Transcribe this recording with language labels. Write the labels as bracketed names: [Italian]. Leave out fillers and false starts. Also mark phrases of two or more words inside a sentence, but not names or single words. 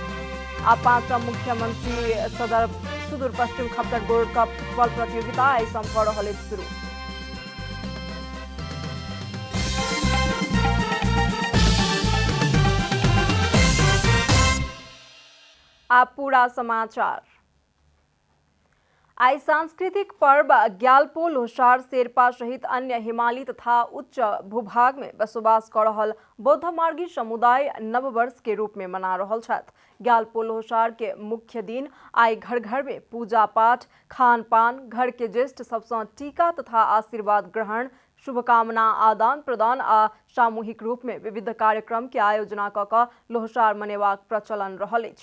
[Maithili] आ 5टा मुख्यमंत्री सदर सुदूर पश्चिम खप्तर गोल्ड कप फुटबॉल प्रतियोगिता आई भ रहल अछि शुरू। आप पूरा समाचार। आज सांस्कृतिक पर्व ग्यालपो लोहसार शेरपा सहित अन्य हिमाली तथा उच्च भूभाग में बसोबास कर रहल बौद्ध मार्गी समुदाय नववर्ष के रूप में मना रहल छथि। ग्यालपो लोहसार के मुख्य दिन आई घर घर में पूजा पाठ, खान पान, घर के ज्येष्ठ सबसे टीका तथा आशीर्वाद ग्रहण, शुभकामना आदान प्रदान आ सामूहिक रूप में विविध कार्यक्रम के आयोजना क लोहसार मनेबाक प्रचलन रहल अछि।